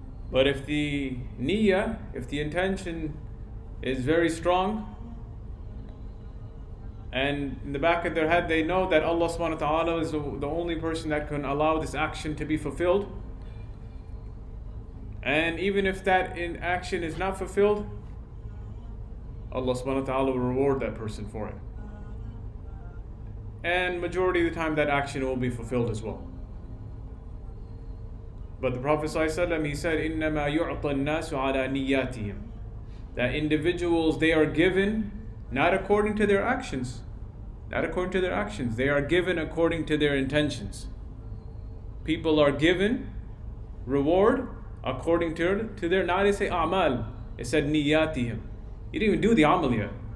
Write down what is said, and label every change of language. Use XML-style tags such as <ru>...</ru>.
<en>But if the niyyah, if the intention is very strong, and in the back of their head they know that Allah subhanahu wa ta'ala is the only person that can allow this action to be fulfilled, and even if that action is not fulfilled, Allah subhanahu wa ta'ala will reward that person for it. And majority of the time that action will be fulfilled as well. But the Prophet ﷺ, he said,</en> <ar>إِنَّمَا يُعْطَى النَّاسُ عَلَى نِيَّاتِهِمْ.</ar> <en>That individuals, they are given not according to their actions. Not according to their actions. They are given according to their intentions. People are given reward according to their, not to say a'mal, it said niyatihim. You didn't even do the amal yet.</en>